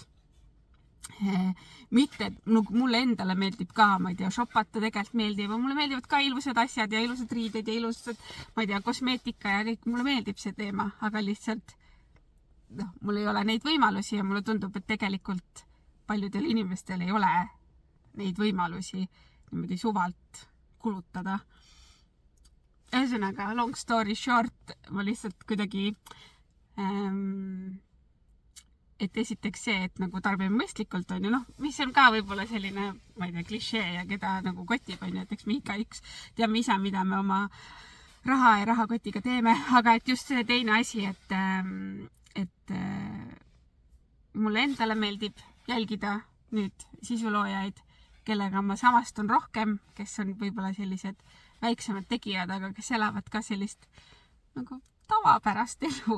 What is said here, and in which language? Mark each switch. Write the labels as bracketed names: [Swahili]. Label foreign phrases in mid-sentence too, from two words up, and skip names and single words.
[Estonian] Mitte, mulle endale meeldib ka, ma ei tea, shopata tegelikult meeldib, mulle meeldivad ka ilusad asjad ja ilusad riided ja ilusad, ma ei tea, kosmeetika ja kõik, mulle meeldib see teema, aga lihtsalt noh, mul ei ole neid võimalusi ja mulle tundub, et tegelikult paljudel inimestel ei ole neid võimalusi niimoodi suvalt kulutada. Ühesõnaga, [English] long story short, [Estonian] ma lihtsalt kuidagi et esiteks see, et nagu tarbime mõistlikult on ju, noh, mis on ka võib-olla selline, ma ei tea, klišee ja keda nagu kotib on ju, et eks me igaüks teame ise, mida me oma raha ja rahakotiga teeme, aga et just see teine asi, et mulle endale meeldib jälgida nüüd sisuloojaid, kellega ma samastun rohkem, kes on võib-olla sellised väiksemad tegijad, aga kes elavad ka sellist nagu tavapärast elu.